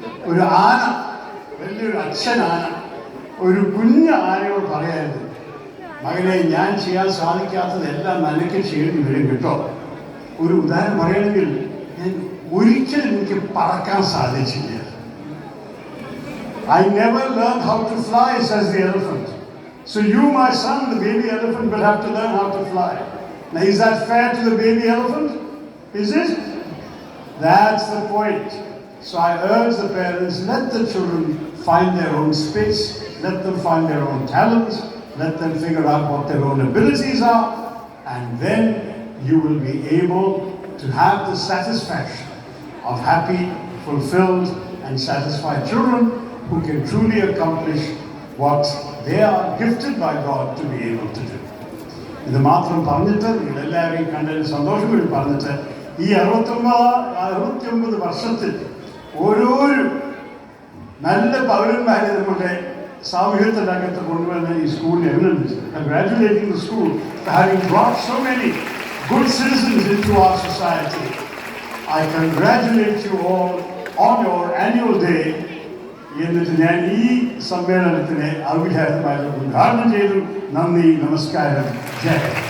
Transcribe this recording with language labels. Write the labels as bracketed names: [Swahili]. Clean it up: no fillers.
[Malayalam] ഒരു ആന, വലിയൊരു അച്ഛനാന ഒരു കുഞ്ഞ ആനയോട് പറയായിരുന്നു, മകനെ ഞാൻ ചെയ്യാൻ സാധിക്കാത്തതെല്ലാം നിനക്ക് ചെയ്യേണ്ടി വരും കേട്ടോ. ഒരു ഉദാഹരണം പറയുകയാണെങ്കിൽ, ഞാൻ ഒരിക്കലും എനിക്ക് പറക്കാൻ സാധിച്ചില്ല. [English] I never learned how to fly, says the elephant. So you, my son, the baby elephant, will have to learn how to fly. Now, is that fair to the baby elephant? Is it? That's the point. So I urge the parents, let the children find their own space, let them find their own talents, let them figure out what their own abilities are, and then you will be able to have the satisfaction of happy, fulfilled, and satisfied children who can truly accomplish what they are gifted by God to be able to do. [Malayalam] ഇത് മാത്രം പറഞ്ഞിട്ട് നിങ്ങളെല്ലാവരെയും കണ്ടതിന് സന്തോഷം കൂടി പറഞ്ഞിട്ട്, ഈ 69 വർഷത്തിൽ ഓരോരു നല്ല പൗരന്മാരെ നമ്മുടെ സാമൂഹ്യത്തിനകത്ത് കൊണ്ടുവന്ന ഈ സ്കൂളിനെ അഭിനന്ദിച്ചു. [English] Congratulating the school for having brought so many good citizens into our society. I congratulate you all on your annual day. [Malayalam] എന്നിട്ട് ഞാൻ ഈ സമ്മേളനത്തിനെ ഔദ്യോഗികമായി ഉദ്ഘാടനം ചെയ്തു. നന്ദി, നമസ്കാരം, ജയ്.